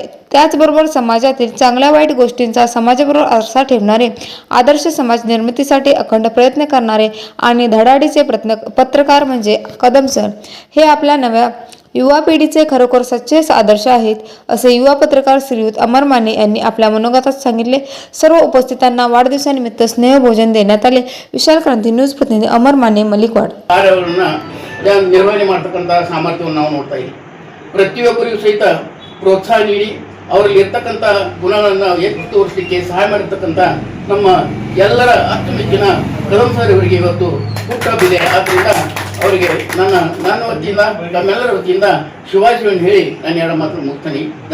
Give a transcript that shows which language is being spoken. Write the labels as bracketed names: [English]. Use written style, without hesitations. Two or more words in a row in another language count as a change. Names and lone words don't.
[Marathi] त्याचबरोबर समाजातील चांगल्या वाईट गोष्टींचा समाजाबरोबर आरसा ठेवणारे, आदर्श समाज निर्मितीसाठी अखंड प्रयत्न करणारे आणि धडाडीचे पत्रकार म्हणजे कदम सर हे आपल्या नव्या युवा पिढीचे खरोखर सच्चे आदर्श आहेत, असे युवा पत्रकार श्रीयुत अमर माने यांनी आपल्या मनोगतात सांगितले. सर्व उपस्थितांना वाढदिवसानिमित्त स्नेहभोजन देण्यात आले. विशाल क्रांती न्यूज प्रतिनिधी अमर माने, मलिकवाड. [Kannada] ನಿರ್ವಹಣೆ ಮಾಡ್ತಕ್ಕಂಥ ಸಾಮರ್ಥ್ಯವನ್ನು ನಾವು ನೋಡ್ತಾ ಇದ್ದೀವಿ. ಪ್ರತಿಯೊಬ್ಬರಿಗೂ ಸಹಿತ ಪ್ರೋತ್ಸಾಹ ನೀಡಿ ಅವರಲ್ಲಿ ಇರ್ತಕ್ಕಂಥ ಗುಣಗಳನ್ನು ಎತ್ತಿ ತೋರಿಸಲಿಕ್ಕೆ ಸಹಾಯ ಮಾಡಿರ್ತಕ್ಕಂಥ ನಮ್ಮ ಎಲ್ಲರ ಅಚ್ಚುಮೆಚ್ಚಿನ ಕದಂ ಸರ್ ಅವರಿಗೆ ಇವತ್ತು ಹುಟ್ಟುಹಬ್ಬಿದೆ. ಆದ್ದರಿಂದ ಅವರಿಗೆ ನನ್ನ ವತಿಯಿಂದ, ನಮ್ಮೆಲ್ಲರ ವತಿಯಿಂದ ಶುಭಾಶಯವನ್ನು ಹೇಳಿ ನಾನು ಎರಡು ಮಾತು ಮುಗಿಸ್ತೀನಿ.